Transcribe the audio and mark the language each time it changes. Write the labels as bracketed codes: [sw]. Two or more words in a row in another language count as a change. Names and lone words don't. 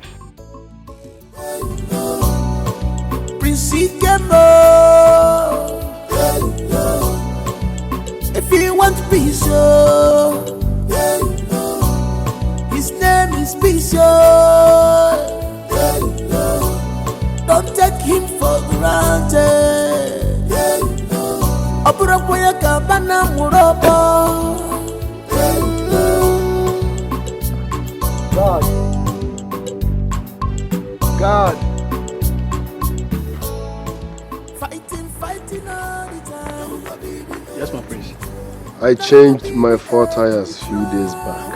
[en] Prince Ikemo, if you want peace, his name is peace. don't take him for granted. Opurakwaya kabana murobo. God. Fighting all the time. Yes, my prince. I changed my 4 tires a few days back.